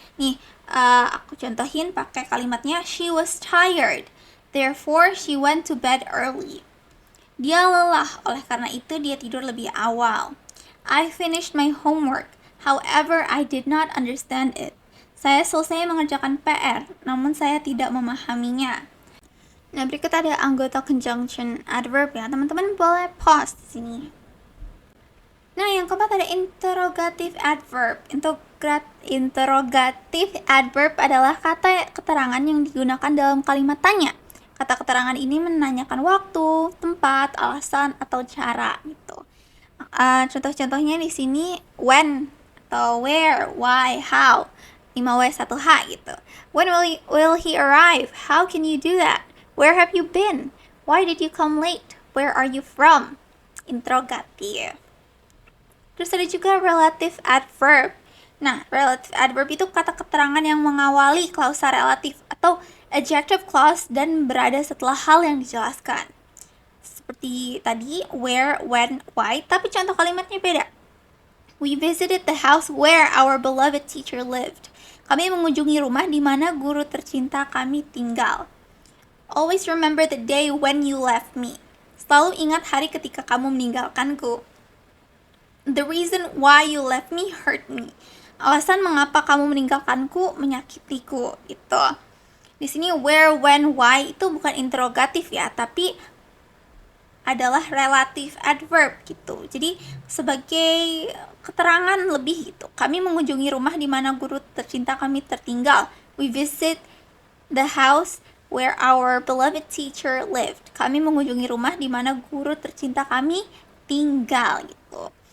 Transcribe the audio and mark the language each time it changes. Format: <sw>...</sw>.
<id>Nih, aku contohin pakai kalimatnya</id> <en>she was tired, therefore she went to bed early.</en> <id>Dia lelah, oleh karena itu dia tidur lebih awal.</id> <en>I finished my homework, however I did not understand it.</en> <id>Saya selesai mengerjakan PR, namun saya tidak memahaminya. Nah, berikut ada anggota conjunction adverb ya. Teman-teman boleh pause di sini. Nah, yang keempat ada interrogative adverb. Interrogative adverb adalah kata keterangan yang digunakan dalam kalimat tanya. Kata keterangan ini menanyakan waktu, tempat, alasan, atau cara gitu. Contoh-contohnya di sini when atau where, why, how.</id> <en>5W 1H gitu. When will he arrive? How can you do that? Where have you been? Why did you come late? Where are you from? Interrogative.</en> <id>Terus ada juga relative adverb. Nah, relative adverb itu kata keterangan yang mengawali klausa relatif atau adjective clause dan berada setelah hal yang dijelaskan. Seperti tadi, where, when, why, tapi contoh kalimatnya beda.</id> <en>We visited the house where our beloved teacher lived.</en> <id>Kami mengunjungi rumah di mana guru tercinta kami tinggal.</id> <en>Always remember the day when you left me.</en> <id>Selalu ingat hari ketika kamu meninggalkanku.</id> <en>The reason why you left me hurt me.</en> <id>Alasan mengapa kamu meninggalkanku menyakitiku. Itu. Di sini where, when, why itu bukan interrogatif ya, tapi adalah relative adverb gitu. Jadi sebagai keterangan lebih gitu. Kami mengunjungi rumah di mana guru tercinta kami tertinggal.</id> <en>We visit the house where our beloved teacher lived.</en> <id>Kami mengunjungi rumah di mana guru tercinta kami tinggal gitu.</id>